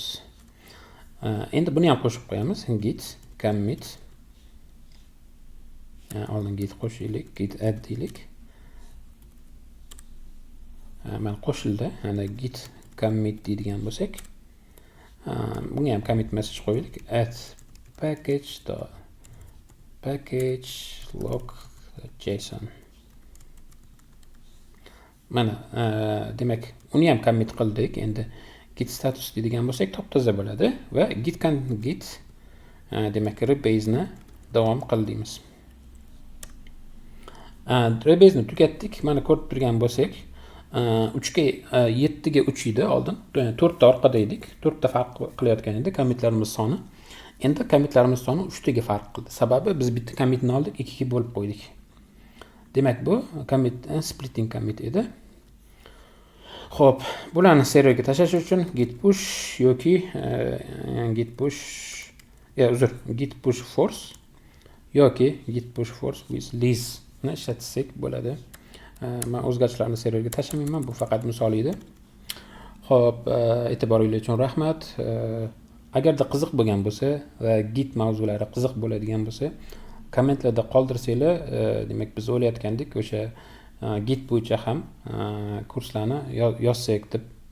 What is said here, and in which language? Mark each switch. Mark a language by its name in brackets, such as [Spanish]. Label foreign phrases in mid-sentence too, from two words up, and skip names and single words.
[Uzbek] Endi buni ham qo'shib qo'yamiz. Git commit. Oldin git qo'shaylik, git add deylik. Mana qo'shildi. Ana git commit deydigan bo'lsak, bunga ham [English] commit message [Uzbek] qo'yaylik. [English] Add package log.json. [Uzbek] Mana demak uni ham commit qildik. Endi [English] git status [Uzbek] deydigan bo'lsak, top-toza bo'ladi va git demak rebase ni davom qildimiz. Rebase ni tugatdik. Mana ko'rib turgan bo'lsak, 3 ga 7 ga 3 edi oldin. 4 ta orqada edik. 4 ta farq qilayotgan edi commitlarimiz soni. Endi commitlarimiz soni 3 taga farq qildi. Sababi biz bitta commitni oldik, 2 ga bo'lib qo'ydik. Demak, bu commit splitting commit edi. Xo'p, bularni serverga tashlash uchun [English] git push [Uzbek] yoki [English] git push force [Uzbek] yoki [English] git push force with lease [Uzbek] ishlatsak bo'ladi. Men o'zgarishlarni serverga tashlamayman, bu faqat misol edi. Xo'p, e'tiboringiz uchun rahmat. Agarda qiziq bo'lgan bo'lsa va Git mavzulari qiziq bo'ladigan bo'lsa, kommentlarda qoldirsanglar, demak biz o'ylayotgandik o'sha Git bo'yicha ham kurslarni yozsak deb o'ylayotgan edik.